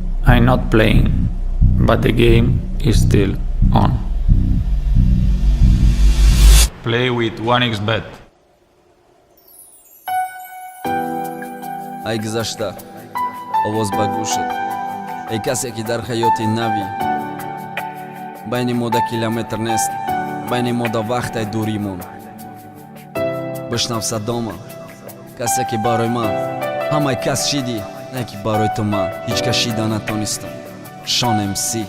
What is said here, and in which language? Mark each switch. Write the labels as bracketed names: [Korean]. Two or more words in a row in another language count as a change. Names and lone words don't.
[English] I'm not playing, but the game is still on. Play with 1xbet. [Tajik] ай гузашта овоз ба гӯшат эй касе ки дар ҳаёти нави байни мо да километр нест байни мо да вақтай дуримон бишнав садома касе ки барои ман ҳамаи кас шидӣ не ки барои ту ман ҳеҷ кас шида натонистам Шон МС